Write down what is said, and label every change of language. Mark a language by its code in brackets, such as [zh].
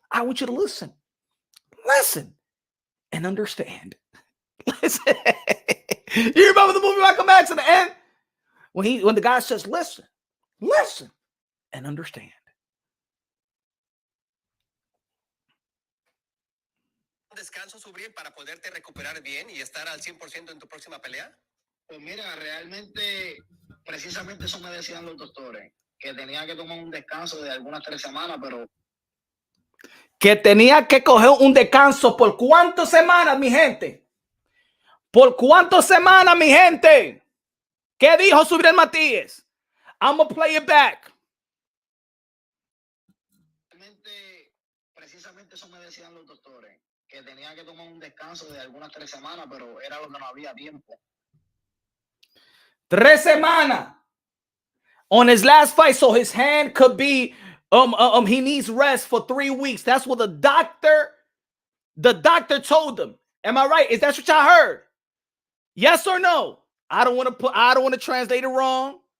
[en] I want you to listen and understand. Listen. You remember the movie Malcolm X at the end? When the guy says, listen and understand. [es] ¿Descanso, Subriel, para poderte recuperar bien y estar al 100% en tu próxima pelea? Pues mira, realmente, precisamente eso me decían los doctores, que tenía que tomar un descanso de algunas 3 semanas, pero... Que tenía que coger un descanso. ¿Por cuántas semanas, mi gente? ¿Por cuántas semanas, mi gente? ¿Qué dijo Subriel Matias? [en] I'm going to play it back. [es] Precisamente eso me decían los doctores, que tenía que tomar un descanso de algunas 3 semanas, pero era lo que no había tiempo. 3 semanas [en] on his last fight, so his hand could be he needs rest for 3 weeks. That's what the doctor told him. Am I right? Is that what y'all heard? Yes or no? I don't want to translate it wrong.